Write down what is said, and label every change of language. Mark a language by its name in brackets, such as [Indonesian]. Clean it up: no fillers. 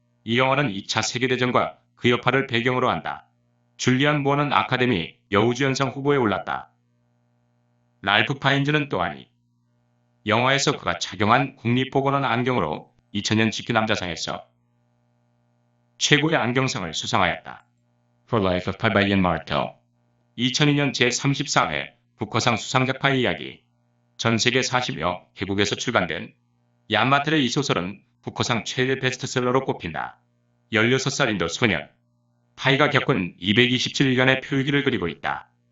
[Korean] 이 영화는 2차 세계대전과 그 여파를 배경으로 한다. 줄리안 무어는 아카데미 여우주연상 후보에 올랐다. 랄프 파인즈는 또한 이 영화에서 그가 착용한 국립보건원 안경으로 2000년 GQ 남자상에서 최고의 안경상을 수상하였다. [English] For Life of Pi by Ian Martell. [Korean] 2002년 제34회 부커상 수상작파의 이야기. 전 세계 40여 개국에서 출간된 얀 마텔의 이 소설은 부커상 최대 베스트셀러로 꼽힌다. 16살 인도 소년 파이가 겪은 227일간의 표류기를 그리고 있다.